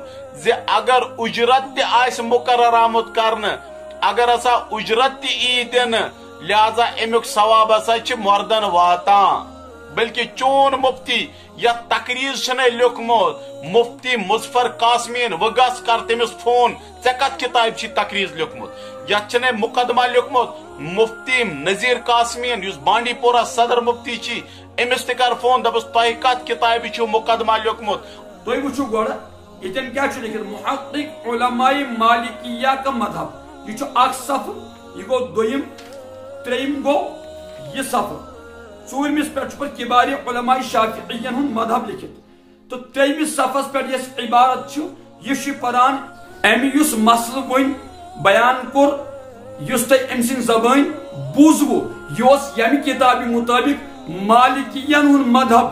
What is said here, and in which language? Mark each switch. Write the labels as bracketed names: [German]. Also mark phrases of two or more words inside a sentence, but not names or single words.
[Kashmiri] زِ اگر اجرت تی آئیس مقرر آمد کرن اگر اسا اجرت تی ای دن لہذا امیک ثواب اسا چھ مردن واتان. بلکہ چون مفتی یا تقریر چھنے لکھمت مفتی مظفر قاسمین وگس کر تمس فون ژے کت کتاب چھی تقریر لکھمت. یا چھنے مقدمہ لکھمت مفتی نذیر قاسمین یس بانڈی پورہ صدر مفتی چھی امس تہ کر فون دبس تہ کت کتاب چھو مقدمہ لکھمت. تُہۍ وٕچھِو گۄڈٕ ییٚتٮ۪ن کیٛاہ چھُ لیکھِتھ [Urdu] محقق علماء مالکیہ کا مذہب. [Kashmiri] یہ چھُ اکھ صفحہ یہ گوٚو دوٚیِم ترٛیٚیِم گوٚو یہ صفحہ. ژوٗرمِس پٮ۪ٹھ چھُ پتہٕ کبار علماء شافعیین ہُنٛد مذہب لیکھِتھ. تہٕ ترٛیٚیمِس صفحس پٮ۪ٹھ یۄس عبارت چھُ یہِ چھُ پران اَمہِ یُس مسلہٕ وۄنۍ بیان کوٚر یُس تۄہہِ أمۍ سٕنٛدِ زبٲنۍ بوٗزوٕ یہِ اوس ییٚمہِ کِتابہِ مُطٲبِق مالکیین ہُنٛد مذہب.